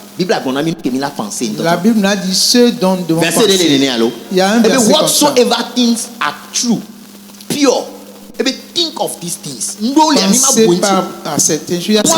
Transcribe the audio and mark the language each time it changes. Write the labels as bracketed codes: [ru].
[fr] La Bible n'a dit ce dont nous devons penser. Il y a un verset comme ça. [en] Whatsoever things are true, pure, think of these things. [fr] Pensez pas à certaines choses.